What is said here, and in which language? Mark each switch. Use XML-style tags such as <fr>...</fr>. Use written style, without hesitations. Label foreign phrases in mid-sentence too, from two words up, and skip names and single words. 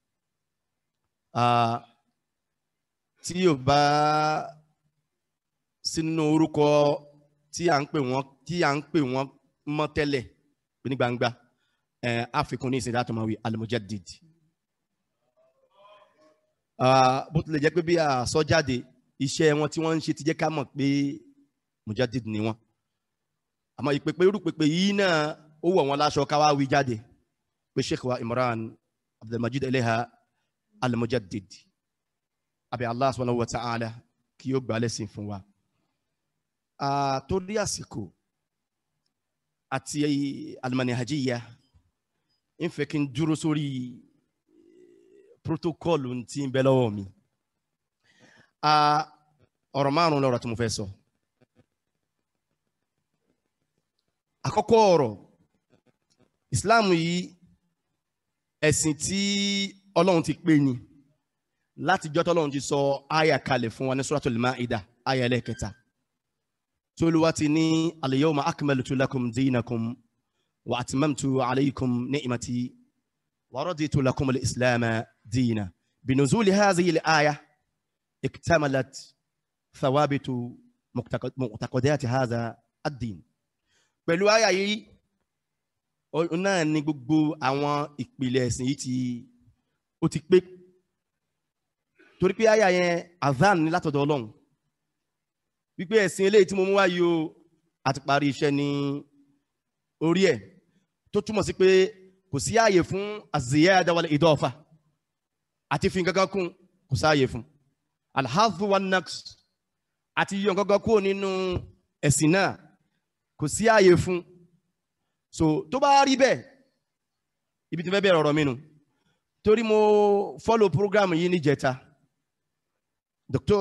<yo>tí yóò bá sínú orúkọ tí à ń pè wọ́n mọ́ tẹ́lẹ̀ ní gbangba àfikún ní ìsìn látọ̀ máa wí al-Mujaddid bó tilẹ̀ jẹ́ pé bí a sọ jáde iṣẹ́ wọn tí wọ́n ń ṣe ti jẹ́ ká mọ̀ pé Mujaddid ni wọ́n àmọ́ ìpèpè irú pèpè yìí náà ó wọ̀ wọ́n láṣọ ká wá wí jáde pé Sheikh wa Imran Abdulmajid Eleha al-Mujaddid àbí</yo> <ar>الله سبحانه وتعالى</ar> <yo>kí ó gbà lẹ́sìn fún wa torí àsìkò àti al-manhajiyya ń fẹ́ kí n dúró sórí protocol tí ń bẹ lọ́wọ́ mi ọ̀rọ̀ márùn-ún lọ́rọ̀ tí mo fẹ́ sọ àkọ́kọ́ ọ̀rọ̀ Islam yìí ẹ̀sìn tí Ọlọ́run ti pè ní láti jọ́ tọ́lọ́run ti sọ àyà kalẹ̀ fún wa ní Suratul Ma'idah àyà ẹlẹ́kẹta Toluwati ni</yo> <ar>اليوم أكملت لكم دينكم وأتممت عليكم نعمتي ورضيت لكم الإسلام دينا بنزول هذه الآية اكتملت ثوابت معتقدات هذا الدين</ar> <yo>pẹ̀lú àyà yìí náà ni gbogbo àwọn ìpìlẹ̀ ẹ̀sìn yìí ó ti pé torí pé àyà yẹn azan ni látọ̀dọ̀ Ọlọ́run wípé ẹ̀sìn eléyìí tí mo mú wáyé o àti parí iṣẹ́ ní orí ẹ̀ tó túmọ̀ sí pé kò sí ààyè fún</yo> <ar>الزيادة والإضافة</ar> <yo>àti fi gangan kún kò sí ààyè fún</yo> <ar>الحذف والنقص</ar> <yo>àti yọ gangan kúrò nínú ẹ̀sìn náà kò sí ààyè fún so tó bá rí bẹ́ẹ̀ ibi tí fẹ́ bẹ̀rẹ̀ ọ̀rọ̀ mi nù torí mo</yo> <en>follow program</en> <yo>yìí ní jẹta Dr.</yo>